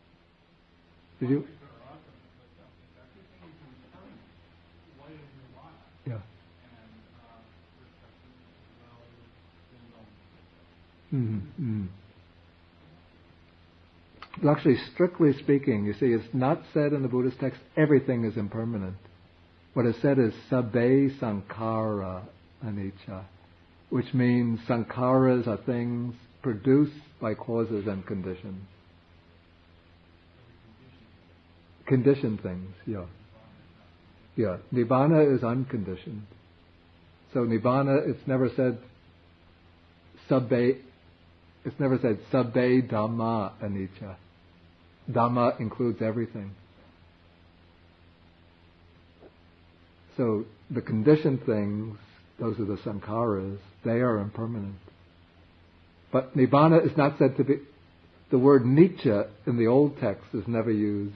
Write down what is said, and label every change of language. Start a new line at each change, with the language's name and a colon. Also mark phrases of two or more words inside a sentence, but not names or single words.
English: Yeah. Actually, strictly speaking, you see, it's not said in the Buddhist text everything is impermanent. What is said is
Pali: sabbe sankhara anicca,
English: which means sankharas are things produced by causes and conditions. Conditioned things, yeah. Yeah, Nibbana is unconditioned. So Nibbana, it's never said
Pali: sabbe Dhamma anicca.
English: Dhamma includes everything. So the conditioned things, those are the sankharas, they are impermanent. But Nibbana is not said to be, the word Nitya in the old text is never used.